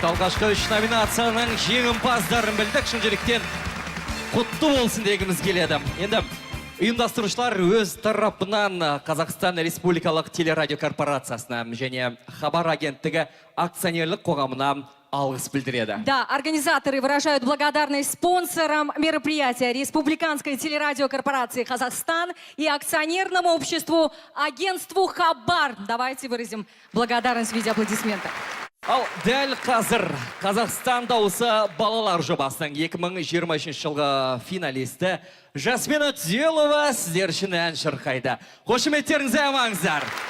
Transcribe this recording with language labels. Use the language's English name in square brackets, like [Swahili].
[Kazakh] Алғашқы 3 номинацияның жеңімпаздарын білдік. Шын жүректен құтты болсын дегіміз келеді. Енді ұйымдастырушылар өз тарапынан Қазақстан Республикалық телерадио корпорациясына және Хабар агенттігі акционерлік қоғамына алғыс білдіреді. [Russian] Да, организаторы выражают благодарность спонсорам мероприятия Республиканской телерадиокорпорации Казахстан и акционерному обществу агентству Хабар. Давайте выразим благодарность в виде аплодисментов. [Kazakh] Ал дәл қазір Қазақстан дауысы балалар жобасының 2023 жылғы финалисті Жасмина Түзелова сіздер үшін ән шырқайды. Қошеметтеріңізді амаңыздар.